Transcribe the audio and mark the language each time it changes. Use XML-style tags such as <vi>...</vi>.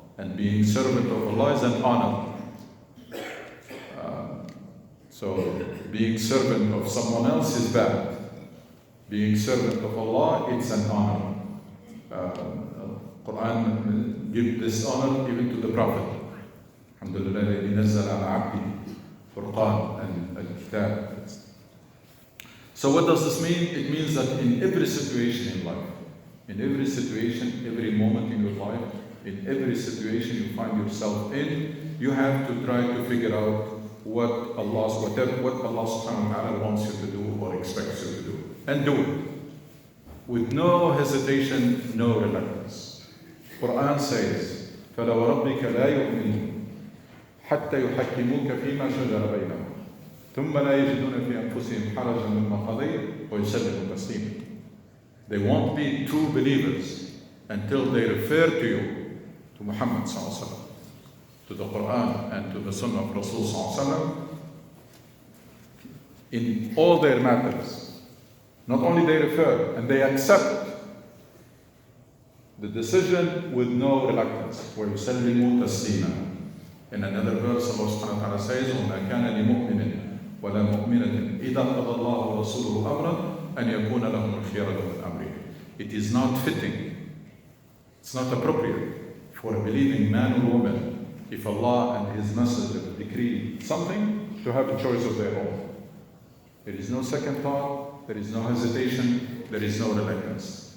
<en>And being servant of Allah is an honor. So being servant of someone else is bad. Being servant of Allah, it's an honor. Quran gives this honor even to the Prophet.</en> <ar>Alhamdulillah, الذي نزل على عبده فرقان</ar> <en>and al-kitab. So what does this mean? It means that in every situation in life, in every situation, every moment in your life, in every situation you find yourself in, you have to try to figure out what Allah subhanahu wa ta'ala wants you to do or expects you to do. And do it. With no hesitation, no reluctance.</en> <ar>Quran says, فَلَوَرَبِّكَ لَا يُؤْمِنُونَ حَتَّى يُحَكِّمُوكَ فِي مَا شَجَرَ بَيْنَهُمْ ثُمَّ لَا يَجِدُونَ فِي أَنفُسِهِمْ حَرَجًا مِمَّا قَضَيْتَ وَيُسَلِّمُوا تَسْلِيمًا.</ar> <en>They won't be true believers until they refer to you, to Muhammad sallallahu alaihi wasallam, to the Quran and to the Sunnah of Rasul sallallahu alaihi wasallam in all their matters. Not only they refer, and they accept the decision with no reluctance.</en> <ar>وَيُسَلِّمُوا تَسْلِيمًا.</ar> <en>In another verse, Allah subhanahu wa ta'ala says,</en> <ar>وَمَا كَانَ لِمُؤْمِنٍ ولا مؤمنة إذا قضى الله ورسوله أمرا أن يكون لهم الخيرة من أمرهم.</ar> <en>It is not fitting, it's not appropriate for a believing man or woman, if Allah and His Messenger decree something, to have a choice of their own. There is no second thought, there is no hesitation, there is no reluctance.</en>